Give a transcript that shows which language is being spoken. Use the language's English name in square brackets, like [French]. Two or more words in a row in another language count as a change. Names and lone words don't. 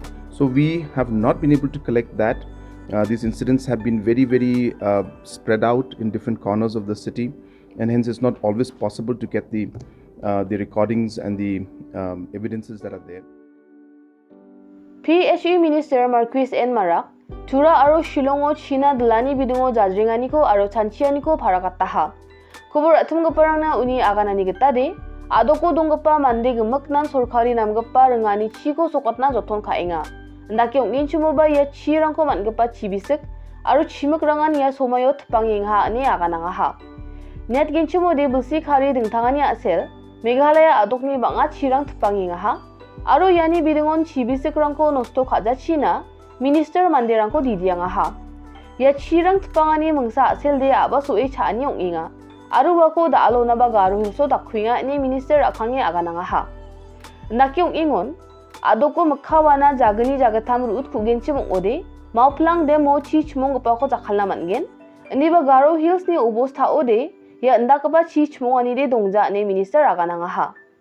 [English] So we have not been able to collect that. These incidents have been very, very spread out in different corners of the city, and hence it's not always possible to get the recordings and the evidences that are there. PHE Minister Marquis N. [Garo] Marak, Tura aro Shillongo China Delani bidungo jajringaniko aro chanchianiko parakataha. Kubur atumgaparangna uni aganani getade, adoko donggapa mande gemaknan sorkari namgapa rengani chiko sokotna joton kainga. Ndaki ungin chumoba ya chirangko mangapa chibisik, aro chimak rangan ya somayo tpangingha ani agananga ha. Net ginchumo de bulsik hari dingtangani asel, Meghalaya adokni banga chirang tpangingha ha. Aro yani bidingon chibisik rangko nosto kaja China, Minister manderangko didianga ha. Ya chirang tpangani mengsa asel de aba soe chani onginga. Aro wako da alo naba Garo hilso dakwinga ni Minister akangi agananga ha. Ndaki ungingon, adoko mekhawana jagani jagatam rut kugenchim ode mauplang demo chi chmong gapako jakhalna mangen niba Garo Hills ni obostha ode ya ndakaba chi chmong ani de dongja ne Minister agananga ha.